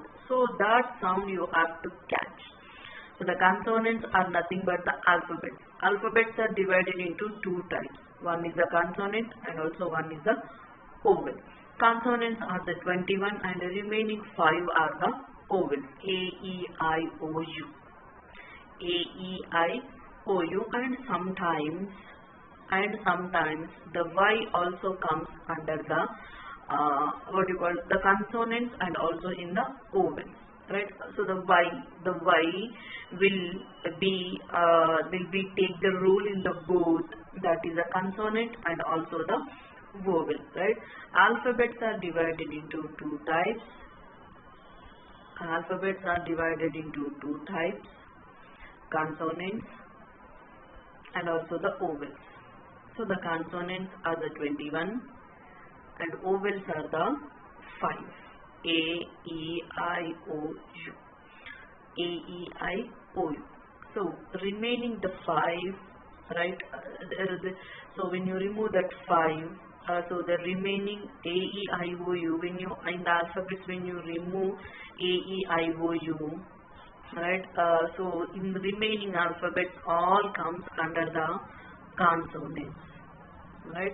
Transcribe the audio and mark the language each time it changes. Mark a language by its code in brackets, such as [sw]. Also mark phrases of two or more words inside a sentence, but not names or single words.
[en] So that sound you have to catch. So the consonants are nothing but the alphabets. Alphabets are divided into two types. One is the consonant and also one is the vowel. Consonants are the 21 and the remaining 5 are the vowels. A, E, I, O, U. A, E, I, O, U, and sometimes the Y also comes under the the consonants and also in the vowels, right? So the Y will be take the role in the both, that is a consonant and also the vowel, right? Alphabets are divided into two types. Consonants and also the vowels. So the consonants are the 21 and vowels are the 5. A, E, I, O, U. A, E, I, O, U. So remaining the 5, right? So when you remove that 5, so the remaining A, E, I, O, U, when you in the alphabets, when you remove A, E, I, O, U, right? So in the remaining alphabets all comes under the consonants, right?